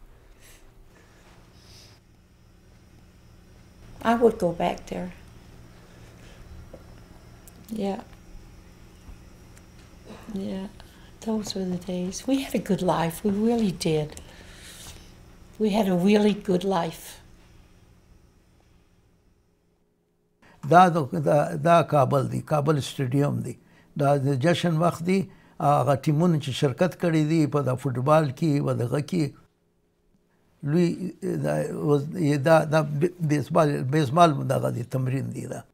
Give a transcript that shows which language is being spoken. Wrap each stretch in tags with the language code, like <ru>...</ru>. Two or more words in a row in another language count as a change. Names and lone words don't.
<en>I would go back there. Yeah. Yeah. Those were the days. We had a good life. We really did. We had a really good life.</en> <ps>دا کابل دی، کابل سټیډیم دی. دا د جشن وخت دی. هغه ټیمونه چې شرکت کړی دی په د فوټبال کې و دغه کې لوی دا بیسبال دغه دی تمرین دی.</ps>